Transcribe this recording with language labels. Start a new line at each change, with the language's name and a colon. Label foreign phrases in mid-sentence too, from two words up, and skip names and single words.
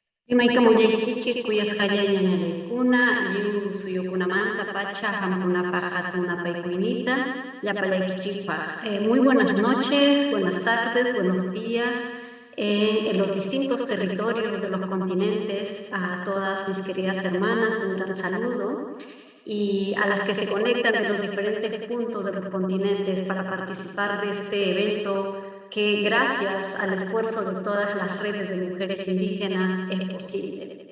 Quechua: Imaykamuñaykichik kuyasqallañañaykuna, lliw suyukunamanta pacha hamkunapa hatuna paykuynita, llapallaykichikpaq.
Spanish: Muy buenas noches, buenas tardes, buenos días, en los distintos territorios de los continentes, a todas mis queridas hermanas, un gran saludo, y a las que se conectan de los diferentes puntos de los continentes para participar de este evento que gracias al esfuerzo de todas las redes de mujeres indígenas es posible.